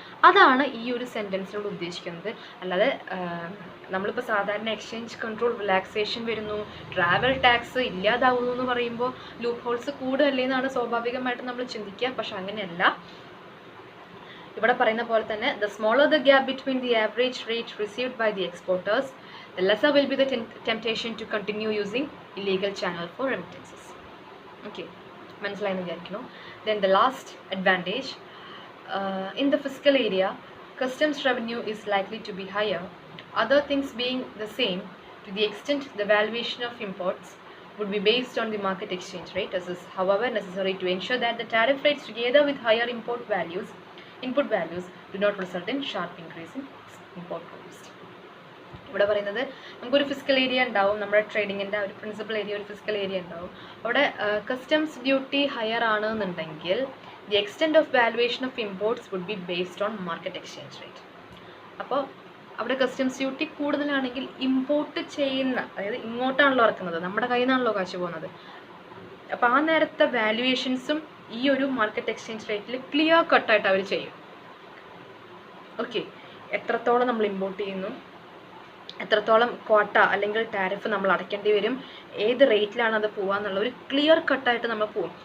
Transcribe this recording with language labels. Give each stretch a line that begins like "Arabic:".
Malayalam: അതാണ് ഈ ഒരു സെൻറ്റൻസിനോട് ഉദ്ദേശിക്കുന്നത്. അല്ലാതെ നമ്മളിപ്പോൾ സാധാരണ എക്സ്ചേഞ്ച് കൺട്രോൾ റിലാക്സേഷൻ വരുന്നു, ട്രാവൽ ടാക്സ് ഇല്ലാതാവുന്നു എന്ന് പറയുമ്പോൾ ലൂപ്പ് ഹോൾസ് കൂടുതലല്ലേ എന്നാണ് സ്വാഭാവികമായിട്ട് നമ്മൾ ചിന്തിക്കുക. പക്ഷെ അങ്ങനെയല്ല. ഇവിടെ പറയുന്ന പോലെ തന്നെ
English: the smaller the gap between the average rate received by the exporters, the lesser will be the temptation to continue using illegal channel for remittances.
Malayalam: Okay, മനസ്സിലായെന്ന് വിചാരിക്കുന്നു.
English: Then the last advantage, in the fiscal area, customs revenue is likely to be higher. Other things being the same, to the extent the valuation of imports would be based on the market exchange rate. This is, however, necessary to ensure that the tariff rates, together with higher input values, do not result in sharp increase in import cost.
Malayalam: ഇവിടെ പറയുന്നത് നമുക്കൊരു physical area ഉണ്ടാവും. നമ്മുടെ ട്രേഡിങ്ങിൻ്റെ ഒരു principal area ഒരു physical area ഉണ്ടാവും. അവിടെ customs duty higher ആണെന്നുണ്ടെങ്കിൽ
English: the extent of valuation of imports would be based on market exchange rate.
Malayalam: അപ്പോൾ അവിടെ കസ്റ്റംസ് ഡ്യൂട്ടി കൂടുതലാണെങ്കിൽ ഇമ്പോർട്ട് ചെയ്യുന്ന, അതായത് ഇങ്ങോട്ടാണല്ലോ ഇറക്കുന്നത്, നമ്മുടെ കയ്യിൽ നിന്നാണല്ലോ കാശ് പോകുന്നത്. അപ്പോൾ ആ നേരത്തെ വാല്യുവേഷൻസും ഈ ഒരു മാർക്കറ്റ് എക്സ്ചേഞ്ച് റേറ്റിൽ ക്ലിയർ കട്ടായിട്ട് അവർ ചെയ്യും. ഓക്കെ, എത്രത്തോളം നമ്മൾ ഇമ്പോർട്ട് ചെയ്യുന്നു, എത്രത്തോളം ക്വാട്ട അല്ലെങ്കിൽ ടാരിഫ് നമ്മൾ അടയ്ക്കേണ്ടി വരും, ഏത് റേറ്റിലാണ് അത് പോകുക എന്നുള്ള ഒരു ക്ലിയർ കട്ടായിട്ട് നമ്മൾ പോകും.